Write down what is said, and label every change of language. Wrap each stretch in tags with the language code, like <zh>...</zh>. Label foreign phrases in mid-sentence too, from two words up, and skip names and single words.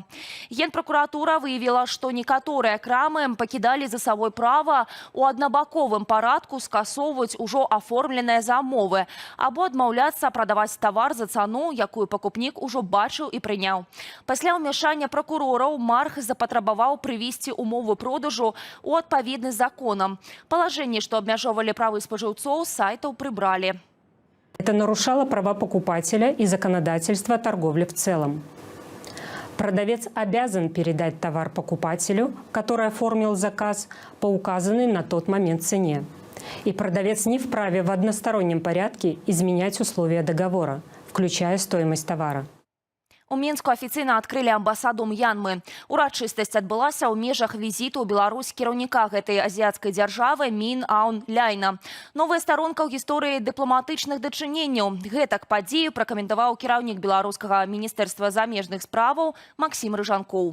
<be>Генпракуратура выявіла, што некаторыя крамы пакідалі за сабой права у аднабаковым парадку скасоўваць ужо аформленыя замовы або адмаўляцца прадаваць тавар за цану, якую пакупнік ужо бачыў і прыняў. Пасля ўмяшання пракурораў Марх запатрабаваў прывесці умовы продажу у адпаведнасць з законам. Палажэнні, што абмяжоўвалі правы спажыўцоў, з сайтаў прыбралі.</be> <ru>Это нарушало права покупателя и законодательство торговли в целом. Продавец обязан передать товар покупателю, который оформил заказ по указанной на тот момент цене. И продавец не вправе в одностороннем порядке изменять условия договора, включая стоимость товара.</ru> <be>У Мінску афіцыйна адкрылі амбасаду М'янмы. Урачыстасць адбылася ў межах візіту ў Беларусь кіраўніка гэтай азіяцкай дзяржавы Мін Аун Ляйна. Новая старонка ў гісторыі дыпламатычных дачыненняў. Гэтак падзею пракаментаваў кіраўнік беларускага міністэрства замежных справаў Максім Рыжанкоў.</be>